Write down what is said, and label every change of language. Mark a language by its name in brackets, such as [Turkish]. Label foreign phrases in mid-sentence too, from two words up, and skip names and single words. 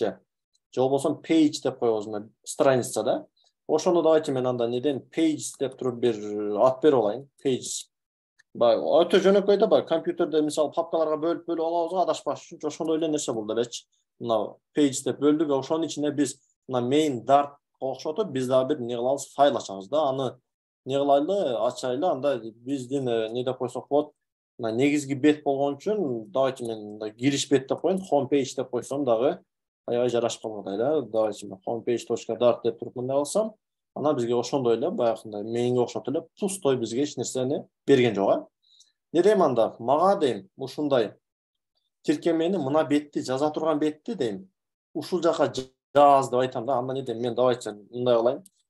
[Kyrgyz] Же болбосо page деп коебуз мына страница да. Ошону давайте мен анда неден page деп туруп бир ат берип алайын. Page. Өтө жөнөкөй да, компьютерде мисалы папкаларга бөлүп алабыз го адашпаш үчүн. Ошондой эле нерсе бул делечи. Мына page деп бөлдүк, ошонун ичине биз мына [English] main dart [Kyrgyz] окшотуп биз дагы бир не кылабыз, файл ачабыз да. Аны не кылайлы, ачайлы, анда биздин не деп койсок болот. Мына негизги бет болгон үчүн давайте мен мындай кириш бет деп коеюн, [English] home page [Kyrgyz] деп койсом дагы аябай жарашып калгандай да. Давайте homepage.dart деп туруп мындай алсам, анан бизге ошондой эле баягындай mainге окшоп эле пустой бизге эч нерсени берген жок. Не дейм анда? Мага дейм, ушундай тиркемени мына бетти жаза турган бетти дейм. Ушул жака жаз деп айтам да. Анда не дейм? Мен давайте мындай кылайын.